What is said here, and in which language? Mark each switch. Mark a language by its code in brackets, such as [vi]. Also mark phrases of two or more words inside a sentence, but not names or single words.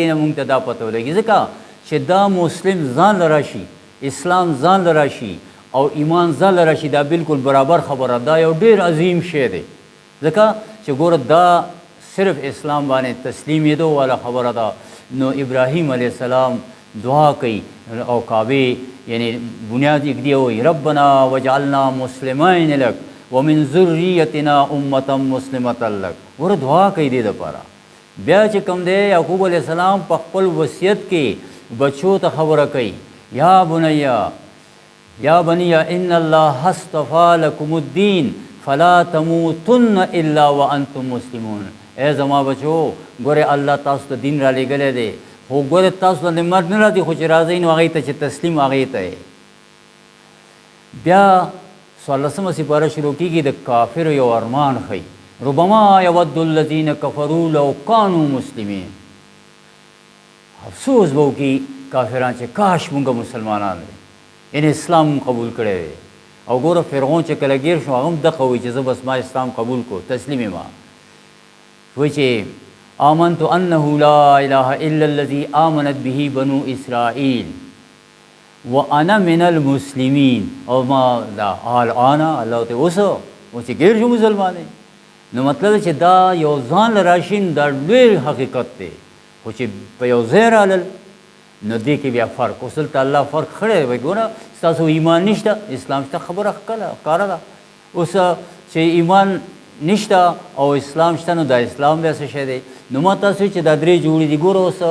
[ps] نه مونږ ته دا پته ولګي ځکه چې دا مسلم ځان له راشي اسلام ځان له راشي او ایمان ځان له راشي دا بالکل برابر خبره دا یو ډېر عظیم شی دی ځکه چې ګوره دا صرف اسلام باندې تسلیمېدو والا خبره ده نو ابراهیم [ar] علیه السلام [ps] دعا کوي او کعبې یعنی بنیاد ایږدي وایي [ar] ربنا وجعلنا مسلمین لک ومن ذریتنا امة مسلمة لک [ps] ګوره دعا کوي دې دپاره بیا چې کوم دی یعقوب [ar] علیه السلام [ps] په خپل وصیت کې بچو ته خبره کوي یا [ar] بني ان الله اصطفى لكم الدین فلا تموتن الا وانتم مسلمون [ps] ای زما بچو ګوره الله تاسو ته دین را لېږلی دی خو ګوره تاسو ته مرګ نه راځي خو چې راځئ نو هغې ته چې تسلیم هغې ته بیا څوارلسمه سپاره شروع کېږي د کافرو یو ارمان ښیي [ar] ربما یود الذین کفروا لو کانوا مسلمین [ps] افسوس به وکړي کافران چې کاش مونږ مسلمانان دی یعنې اسلام قبول کړی دی او ګوره فرعون چې کله ګیر شو هغه هم دغه وایي چې زه بس ما اسلام قبول کو تسلیم ما وایي چې [ar] آمنت انه لا اله الا الذي آمنت به بنو اسرائیل وانا من المسلمین [ps] او ما دا انا الله ته اوس و چې ګیر شو مسلمان نو مطلب چې دا یو ځان له راشي دا ډېر حقیقت دی خو چې په یو ځای رالل نو دې کې بیا فرق اوس دلته الله فرق کړی دی ګوره ستاسو ایمان نشته اسلام شته خبره ښکاره ده اوس چې ایمان نشته او اسلام شته نو دا اسلام بیا څه شی دی نو ما تاسو چې دا درې جوړې دي ګوره